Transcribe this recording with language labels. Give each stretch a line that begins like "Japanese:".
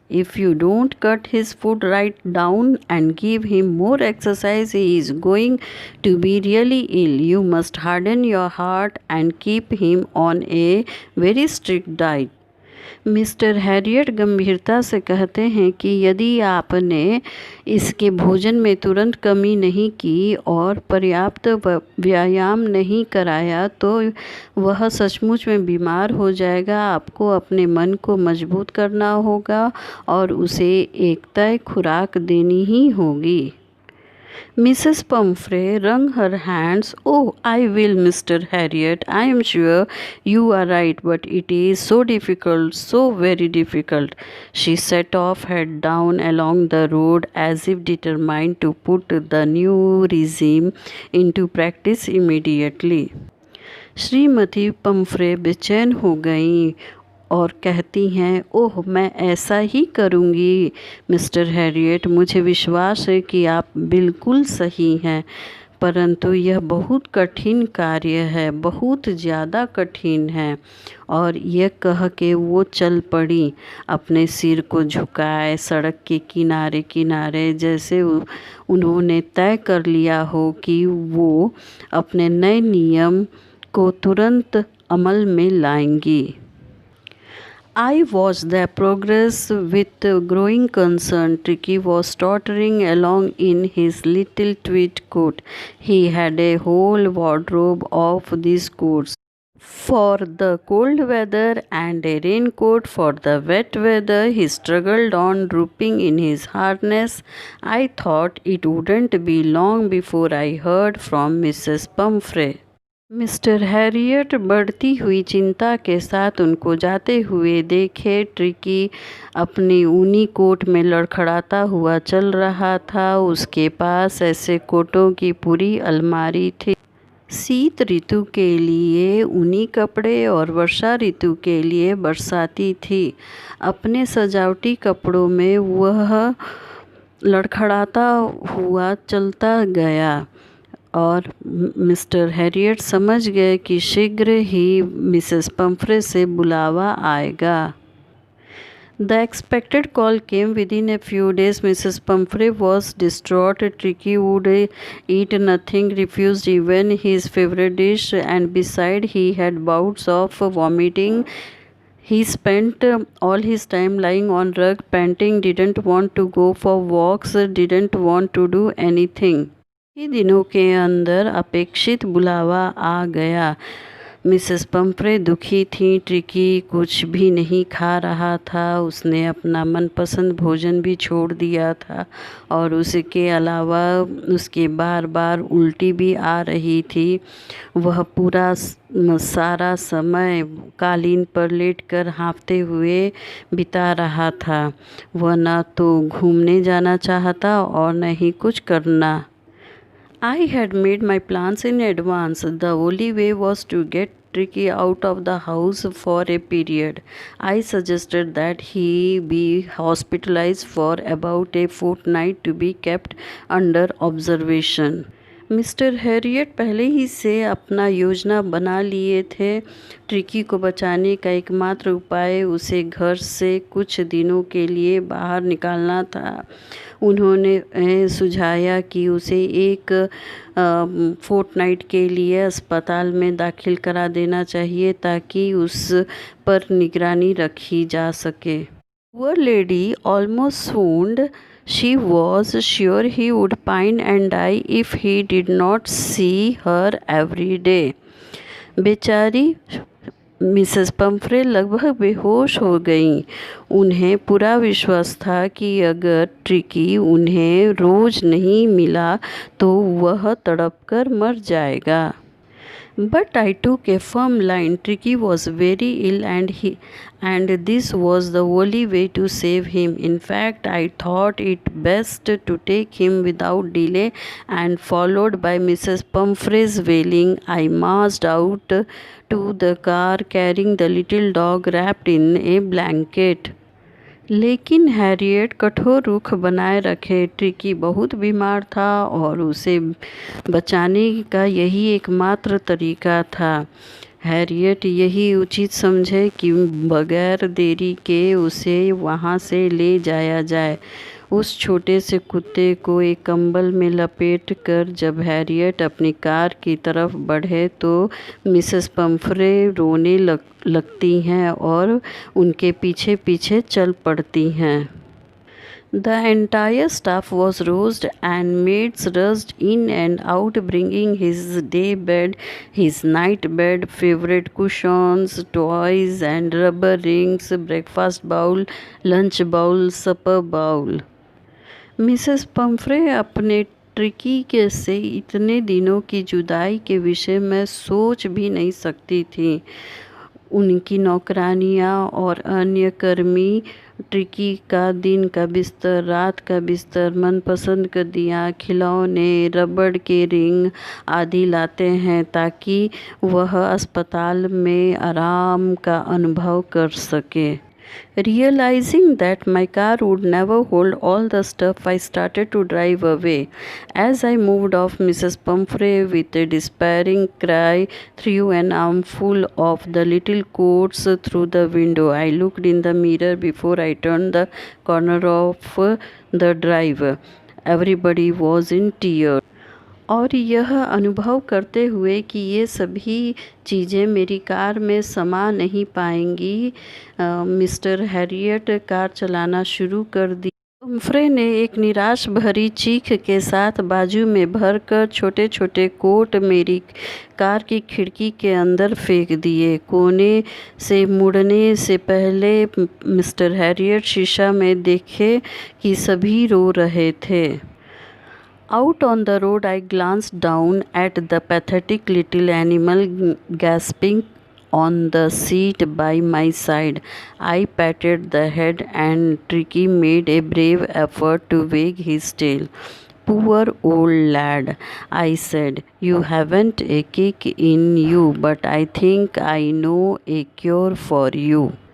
English: If you don't cut his food right down and give him more exercise, he is going to be really ill. You must harden your heart and keep him on a very strict diet.
Hindi: Mister Harriet गंभीरता से कहते हैं कि यदि आपने इसके भोजन में तुरंत कमी नहीं की और पर्याप्त व्यायाम नहीं कराया तो वह सचमुच में बीमार हो जाएगा। आपको अपने मन को मजबूत करना होगा और उसे एक तय खुराक देनी ही होगी।
English: Mrs. Pumphrey wrung her hands. "Oh, I will, Mr. Harriet. I am sure you are right, but it is so difficult, so very difficult." She set off head down along the road as if determined to put the new regime into practice immediately.
Hindi: Shrimati Pomfrey बेचैन हो गईं और कहती हैं, "ओह, मैं ऐसा ही करूँगी mister Harriet. मुझे विश्वास है कि आप बिल्कुल सही हैं, परंतु यह बहुत कठिन कार्य है, बहुत ज़्यादा कठिन है।" और यह कह के वो चल पड़ी, अपने सिर को झुकाए सड़क के किनारे किनारे, जैसे उन्होंने तय कर लिया हो कि वो अपने नए नियम को तुरंत अमल में लाएंगी।
English: I watched their progress with growing concern. Tricky was tottering along in his little tweed coat. He had a whole wardrobe of these coats for the cold weather and a raincoat for the wet weather. He struggled on, drooping in his harness. I thought it wouldn't be long before I heard from Mrs. Pumphrey.
Hindi: Mister Harriet बढ़ती हुई चिंता के साथ उनको जाते हुए देखे। Tricky अपनी ऊनी कोट में लड़खड़ाता हुआ चल रहा था। उसके पास ऐसे कोटों की पूरी अलमारी थी। शीत ऋतु के लिए ऊनी कपड़े और वर्षा ऋतु के लिए बरसाती थी। अपने सजावटी कपड़ों में वह लड़खड़ाता हुआ चलता गया और मिस्टर हैरियट समझ गए कि शीघ्र ही मिसेस पम्फ्रे से बुलावा आएगा।
English: The expected call came within a few days. Mrs. Pumphrey was distraught. Tricky would eat nothing, refused even his favorite dish, and besides he had bouts of vomiting. He spent all his time lying on rug, panting, didn't want to go for walks, didn't want to do anything.
Hindi: ही दिनों के अंदर अपेक्षित बुलावा आ गया। Mrs Pomfrey दुखी थी। Tricky कुछ भी नहीं खा रहा था। उसने अपना मनपसंद भोजन भी छोड़ दिया था और उसके अलावा उसके बार बार उल्टी भी आ रही थी। वह पूरा सारा समय कालीन पर लेटकर हाँफते हुए बिता रहा था। वह न तो घूमने जाना चाहता और न ही कुछ करना।
English: I had made my plans in advance. The only way was to get Tricky out of the house for a period. I suggested that he be hospitalized for about a fortnight to be kept under observation.
Hindi: Mister Harriet पहले ही से अपना योजना बना लिए थे। Tricky को बचाने का एकमात्र उपाय उसे घर से कुछ दिनों के लिए बाहर निकालना था। उन्होंने सुझाया कि उसे एक फोर्टनाइट के लिए अस्पताल में दाखिल करा देना चाहिए ताकि उस पर निगरानी रखी जा सके।
English: Poor lady almost swooned. She was sure he would pine and die if he did not see her every day.
Hindi: बेचारी मिसेस पम्फ्रे लगभग बेहोश हो गईं। उन्हें पूरा विश्वास था कि अगर ट्रिकी उन्हें रोज़ नहीं मिला तो वह तड़पकर मर जाएगा।
English: But I took a firm line. Tricky was very ill and this was the only way to save him. In fact, I thought it best to take him without delay, and followed by Mrs. Pumphrey's wailing, I marched out to the car carrying the little dog wrapped in a blanket.
Hindi: लेकिन Harriet कठोर रुख बनाए रखे। Tricky बहुत बीमार था और उसे बचाने का यही एकमात्र तरीका था। हैरियट यही उचित समझे कि बगैर देरी के उसे वहाँ से ले जाया जाए। उस छोटे से कुत्ते को एक कंबल में लपेट कर जब हैरियट अपनी कार की तरफ बढ़े तो मिसेस पम्फ्रे रोने लगती हैं और उनके पीछे पीछे चल पड़ती हैं।
English: The entire staff was roused and maids rushed in and out bringing his day bed, his night bed, favorite cushions, toys and rubber rings, breakfast bowl, lunch bowl, supper bowl.
Hindi: Mrs Pomfrey अपने tricky के से इतने दिनों की जुदाई के विषय में सोच भी नहीं सकती थी। उनकी नौकरानियाँ और अन्य कर्मी ट्रिकी का दिन का बिस्तर, रात का बिस्तर, मनपसंद गद्दियाँ, खिलौने, रबड़ के रिंग आदि लाते हैं ताकि वह अस्पताल में आराम का अनुभव कर सके।
English: Realizing that my car would never hold all the stuff, I started to drive away. As I moved off, Mrs. Pumphrey, with a despairing cry, threw an armful of the little coats through the window. I looked in the mirror before I turned the corner of the drive. Everybody was in tears.
Hindi: और यह अनुभव करते हुए कि ये सभी चीज़ें मेरी कार में समा नहीं पाएंगी, मिस्टर हैरियट कार चलाना शुरू कर दी। हम्फ्रे ने एक निराश भरी चीख के साथ बाजू में भरकर छोटे छोटे कोट मेरी कार की खिड़की के अंदर फेंक दिए। कोने से मुड़ने से पहले मिस्टर हैरियट शीशा में देखे कि सभी रो रहे थे।
English: Out on the road, I glanced down at the pathetic little animal gasping on the seat by my side. I patted the head, and Tricky made a brave effort to wag his tail. Poor old lad, I said. You haven't a kick in you, but I think I know a cure for you.